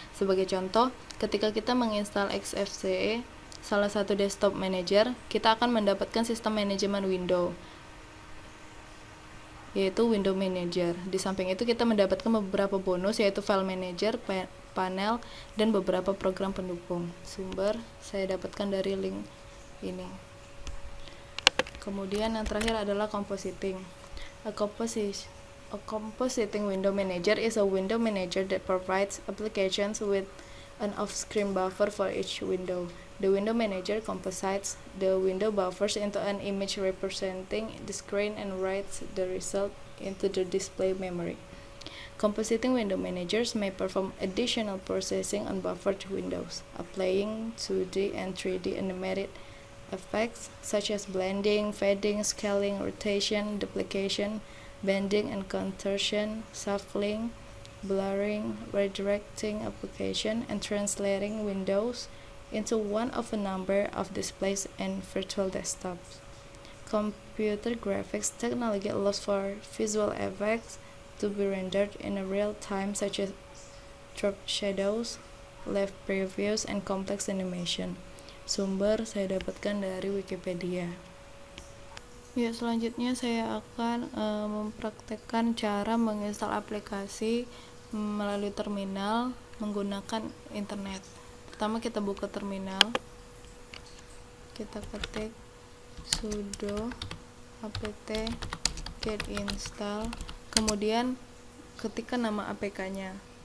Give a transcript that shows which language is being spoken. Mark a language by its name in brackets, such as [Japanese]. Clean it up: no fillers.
[Indonesian] Sebagai contoh, ketika kita menginstal XFCE, salah satu desktop manager, kita akan mendapatkan sistem manajemen window, yaitu Windows Manager. Di samping itu kita mendapatkan beberapa bonus, yaitu file manager, panel, dan beberapa program pendukung. Sumber saya dapatkan dari link ini. Kemudian yang terakhir adalah compositing. [English] A compositing window manager is a window manager that provides applications with an off-screen buffer for each window. The window manager composites the window buffers into an image representing the screen and writes the result into the display memory. Compositing window managers may perform additional processing on buffered windows, applying 2D and 3D animated effects such as blending, fading, scaling, rotation, duplication, bending and contortion, shuffling, blurring, redirecting application, and translating windows into one of a number of displays and virtual desktops. Computer graphics technology allows for visual effects to be rendered in a real time, such as drop shadows, live previews, and complex animation. [Indonesian] Sumber saya dapatkan dari Wikipedia. Ya, selanjutnya saya akan mempraktekkan cara menginstal aplikasi melalui terminal menggunakan internet. Pertama kita buka terminal, kita ketik sudo apt get install, kemudian ketikkan nama apk-nya.